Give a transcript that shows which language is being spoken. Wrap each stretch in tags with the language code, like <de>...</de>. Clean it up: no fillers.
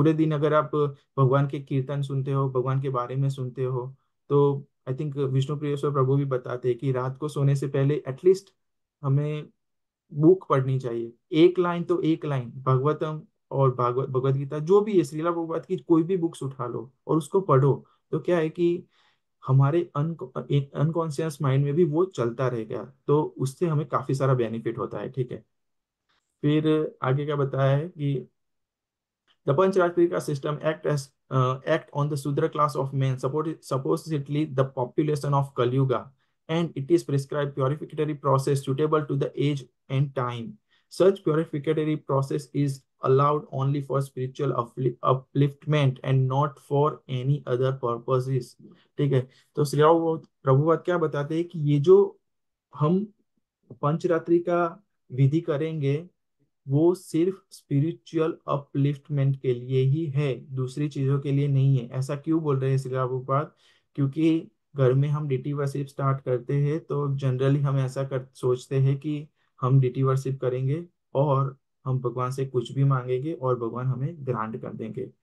<hi>पूरे दिन अगर आप भगवान के कीर्तन सुनते हो, भगवान के बारे में सुनते हो, तो आई थिंक विष्णु प्रियेश्वर प्रभु भी बताते हैं कि रात को सोने से पहले एटलीस्ट हमें बुक पढ़नी चाहिए। एक लाइन तो एक लाइन भागवतम और भगवत गीता, जो भी है, श्रीला प्रभुपाद की कोई भी बुक्स उठा लो और उसको पढ़ो। तो क्या है कि हमारे अनकॉन्शियस माइंड में भी वो चलता रहेगा, तो उससे हमें काफी सारा बेनिफिट होता है। ठीक है, फिर आगे क्या बताया है कि</hi> <en>the Pancharatrika system act on the Sudra class of men, supposedly the population of Kali Yuga, and it is prescribed purificatory process suitable to the age and time. Such purificatory process is allowed only for spiritual upliftment and not for any other purposes.</en> <hi>ठीक है, तो श्री प्रभुपाद क्या बताते हैं कि ये जो हम पंचरात्रि का विधि करेंगे, वो सिर्फ स्पिरिचुअल अपलिफ्टमेंट के लिए ही है, दूसरी चीजों के लिए नहीं है। ऐसा क्यों बोल रहे हैं श्री प्रभुपाद? क्योंकि घर में हम डीटी वर्शिप स्टार्ट करते हैं तो जनरली हम ऐसा कर सोचते हैं कि हम डीटी वर्शिप करेंगे और हम भगवान से कुछ भी मांगेंगे और भगवान हमें ग्रांट कर देंगे।</hi>